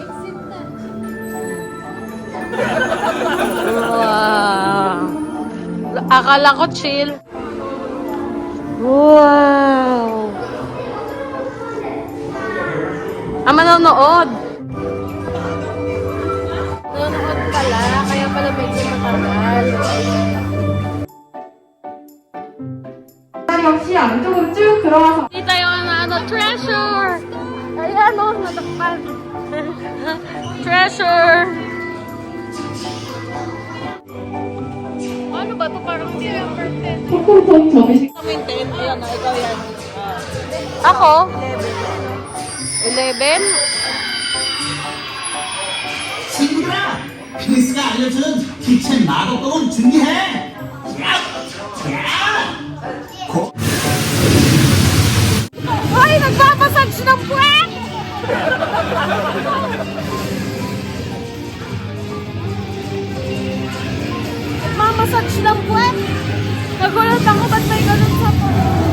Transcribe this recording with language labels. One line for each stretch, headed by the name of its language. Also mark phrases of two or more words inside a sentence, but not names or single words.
Filipino: Wow! Akala ko chill. Wow! Manonood. Nanonood pala, kaya pala medyo matagal.
Korean: 역시 안쪽으로 쭉 들어가서
Filipino: Dito yung treasure! Ayan o, natakpan. Treasure! Ano ba ito? Parang November 10.
Korean: 조금 더 접으시
Filipino: Ayan na, ikaw yan. Ako? 11?
Korean: 친구들아, 크리스가 알려준 키친 마법봉은 준비해. 야,
Filipino: Ay, nagpapasage ng puwet! Nagmamassage ng puwet? Nagulat ako, ba't may ganun sa puwet?